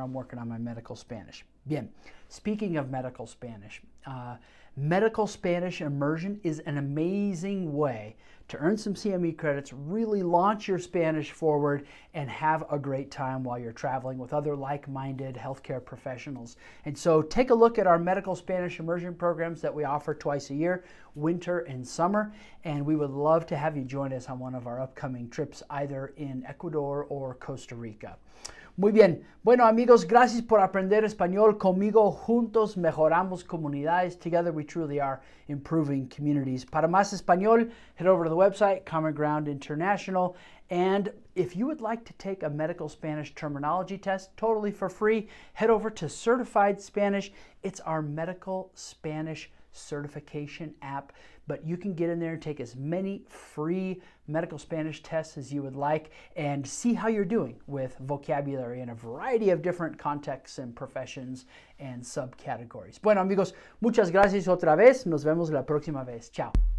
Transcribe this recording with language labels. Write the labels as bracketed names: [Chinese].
[English] I'm working on my medical Spanish. Bien. Speaking of medical Spanish, medical Spanish immersion is an amazing way to earn some CME credits, really launch your Spanish forward, and have a great time while you're traveling with other like-minded healthcare professionals. And so take a look at our medical Spanish immersion programs that we offer twice a year, winter and summer, and we would love to have you join us on one of our upcoming trips, either in Ecuador or Costa Rica. [Spanish] Muy bien. Bueno, amigos, gracias por aprender español conmigo. Juntos mejoramos comunidades. [English] Together we truly are improving communities. [Spanish] Para más español, [English] head over to the website, Common Ground International. And if you would like to take a medical Spanish terminology test totally for free, head over to Certified Spanish. It's our medical Spanish certification app, but you can get in there and take as many free medical Spanish tests as you would like and see how you're doing with vocabulary in a variety of different contexts and professions and subcategories. [Spanish] Bueno, amigos, muchas gracias otra vez. Nos vemos la próxima vez. Chao.